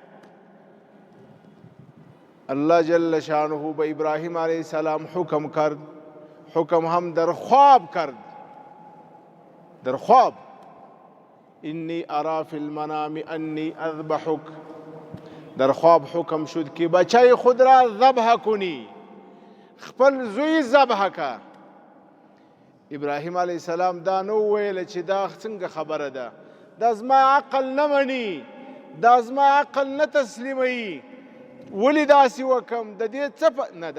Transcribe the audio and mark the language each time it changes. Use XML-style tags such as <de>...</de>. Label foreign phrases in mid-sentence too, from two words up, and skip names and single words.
<fa>الله جل شانه به ابراهیم علیه السلام حکم کرد، حکم هم در خواب کرد. در خواب</fa> <ar>انی ارا فی المنام انی اذبحک،</ar> <fa>در خواب حکم شد که بچه خود را ذبح کنی،</fa> <ps>خپل زوی ذبح که. ابراهیم علیه السلام دا نو ویل چې دا څنګه خبره ده، دا زما عقل نه مني، دا زما عقل نه تسلیموي، ولې داسې وکم، د دې څه نه.</ps>